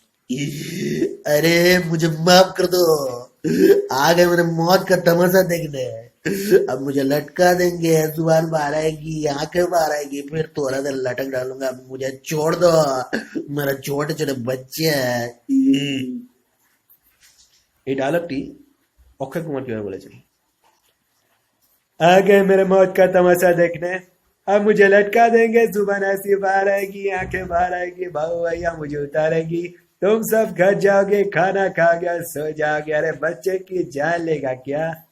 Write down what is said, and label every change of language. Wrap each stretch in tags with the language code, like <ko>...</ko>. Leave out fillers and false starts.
<hi>अरे मुझे माफ कर दो, आ गए मेरे मौत का तमाशा देखने, अब मुझे लटका देंगे, जुबान बाहर आएगी, आंखें बाहर आएगी, फिर थोड़ा देर लटक डालूंगा, मुझे छोड़ दो, मेरा छोटे छोटे बच्चे हैं।</hi> <bn>এই ডায়লগটি অক্ষয় কুমার কিভাবে বলেছেন?</bn> <hi>आ गए मेरे मौत का तमाशा देखने, अब मुझे लटका देंगे, जुबान ऐसी बाहर आएगी, आंखें बाहर आएगी, भाऊ भैया मुझे उतारेगी, तुम सब घर जाओगे, खाना खा गया, सो जाओगे, अरे बच्चे की जान लेगा क्या?</hi>